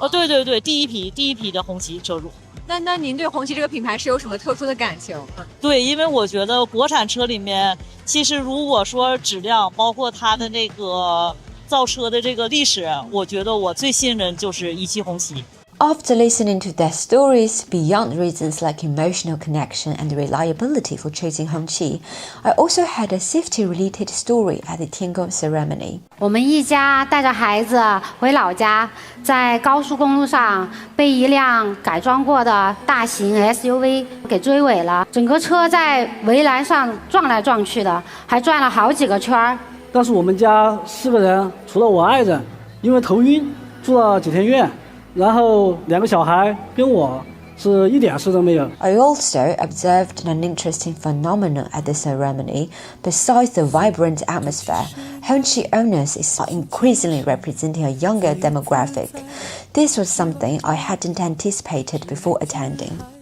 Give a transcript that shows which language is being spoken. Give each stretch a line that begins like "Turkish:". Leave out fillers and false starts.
Chinese: 哦，对，第一批的红旗车主。那您对红旗这个品牌是有什么特殊的感情？对，因为我觉得国产车里面，其实如果说质量，包括它的那个造车的这个历史，我觉得我最信任就是17红旗。
English: After listening to their stories beyond reasons like emotional connection and reliability for choosing Hongqi, I also had a safety-related story at the Tiangong ceremony.
Chinese: 我们一家带着孩子回老家，在高速公路上被一辆改装过的大型 SUV 给追尾了，整个车在围栏上撞来撞去的，还转了好几个圈儿。当时我们家4个人，除了我爱人，因为头晕住了几天院。然后2个小孩跟我是一点事都没有。
English: I also observed an interesting phenomenon at the ceremony. Besides the vibrant atmosphere, Hongqi owners are increasingly representing a younger demographic. This was something I hadn't anticipated before attending.